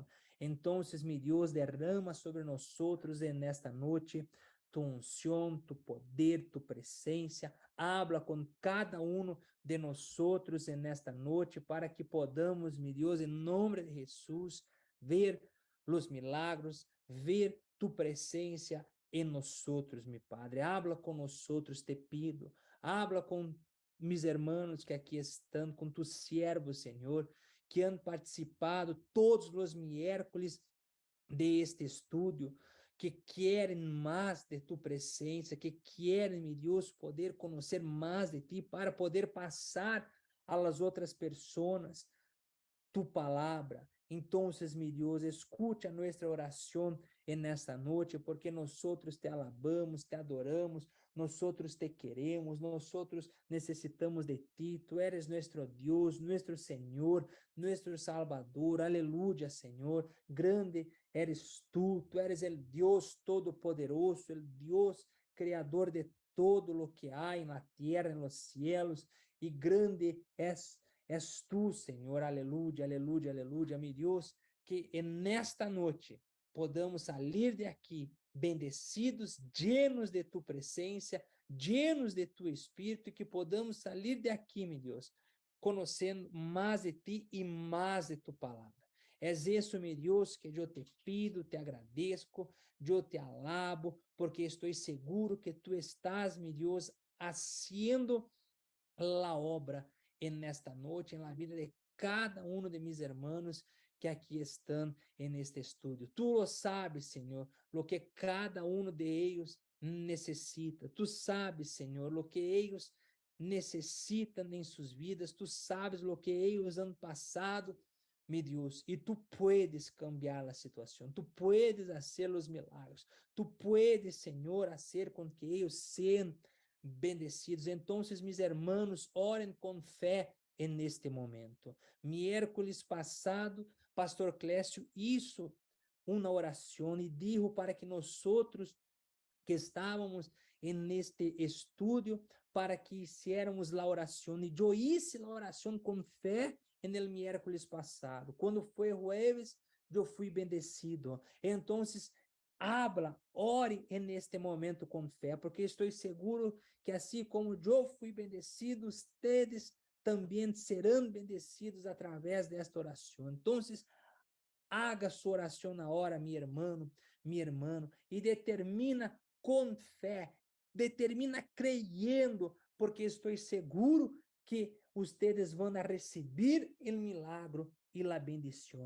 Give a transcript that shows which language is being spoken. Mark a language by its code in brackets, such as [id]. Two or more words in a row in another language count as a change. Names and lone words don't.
[pt] Então, meu Deus, derrama sobre nós outros nesta noite [es] tu unção, tu poder, tu presença. [pt] Habla com cada um de nós outros nesta noite [es] para que podamos, [pt] meu Deus, em nome de Jesus, ver os milagros, ver tu presença em nós outros, meu Padre. Habla com nós outros, [es] te pido. Habla [pt] com [es] mis hermanos [pt] que aqui estão, com tus siervos, Senhor, [es] que han participado todos os miércoles de este estudio, [pt] que querem mais de tu presença, que querem, meu Deus, poder conhecer mais de ti para poder passar [es] a las [pt] outras pessoas tu palavra. Então, meu Deus, escute a nossa oração nesta noite, porque nós [es] te alabamos, [pt] te adoramos, nós te queremos, nós necessitamos de ti. [es] Tu eres [pt] nosso Deus, nosso Senhor, nosso Salvador. Aleluia, Senhor. Grande eres tu eres o Deus Todo-Poderoso, o Deus Criador [es] de todo lo que [pt] há na terra, [es] nos cielos, [pt] e grande és tu, Senhor, aleluia, aleluia, aleluia, meu Deus, que nesta noite podamos sair [es] de aqui bendecidos, llenos [pt] de tu presença, llenos de tu Espírito, e que podamos sair de aqui, meu Deus, conhecendo mais de ti e mais de tu palavra. És isso, meu Deus, que eu [es] te pido, [pt] te agradeço, eu [es] te alabo, [pt] porque estou seguro que tu estás, meu Deus, [es] haciendo la obra en esta noche, en la vida de cada uno de mis hermanos que aqui estão en este estudio. Tú lo sabes, Senhor, lo que cada uno de ellos necessita. Tú sabes, Senhor, lo que ellos necessitam em suas vidas. Tú sabes lo que ellos han passado, mi Deus, e tu puedes cambiar [pt] a situação. [es] Tu puedes [pt] fazer os milagros. [es] Tu puedes, Senhor, fazer com que ellos sejam bendecidos. [pt] Então, [es] mis hermanos, [pt] orem com fé neste momento. Miércoles passado, pastor Clécio [es] hizo uma [pt] oração e dijo para que nós que estávamos neste estudio, [es] para que hiciéramos [pt] a oração. E eu hice a oração com fé [es] en el miércoles [pt] passado. Quando foi jueves, eu fui bendecido. Então, habla, ore neste momento com fé, porque estou seguro que assim como eu fui bendecido, ustedes também serão bendecidos através desta oração. Então, haga sua oração na hora, meu irmão, minha irmã, e determina com fé, [es] determina creyendo, [pt] porque estou seguro que ustedes vão a receber o milagro e a bendição.